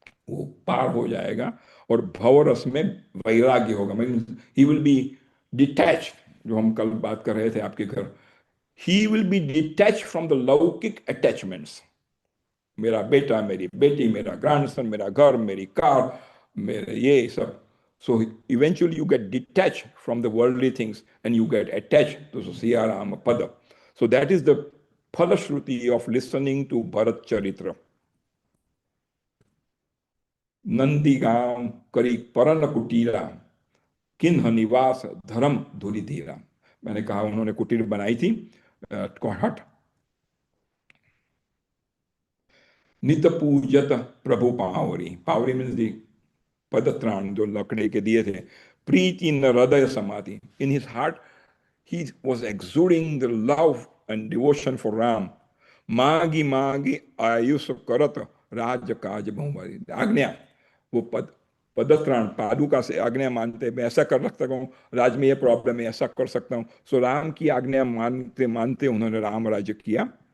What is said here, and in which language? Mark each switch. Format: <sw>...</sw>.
<hi>वो पार हो जाएगा और भवरस में वैराग्य होगा।</hi> <en>mean he will be detach,</en> <hi>जो हम कल बात कर रहे थे आपके घर,</hi> <en>He will be detach from the laukik attachments.</en> <hi>मेरा बेटा, मेरी बेटी, मेरा ग्रैंडसन, मेरा घर, मेरी कार, मेरे ये सब.</hi> <en>So eventually you get detached from the worldly things and you get attached to Siya Rama Pada. So that is the Phalashruti of listening to Bharat Charitra.</en> <hi>Nandigam करी परन कुटीरा किन्ह निवास धर्म धुरी धीरा. मैंने कहा उन्होंने कुटीर बनाई थी कोहट. नित पूजत प्रभु पावरी. पावरी</hi> <en>means the</en> <hi>पदत्राण जो लकड़े के दिए थे. प्रीति न हृदय समाधि.</hi> <en>In his heart he was exuding the love and devotion for Ram.</en> <hi>मागी मागी आयुष करत राज काज बहुमरी. आज्ञा, वो पदत्राण पादुका से आज्ञा मानते, मैं ऐसा कर सकता हूँ, राज में ये प्रॉब्लम है, ऐसा कर सकता हूँ. सो राम की आज्ञा मानते मानते उन्होंने राम राज्य किया.</hi>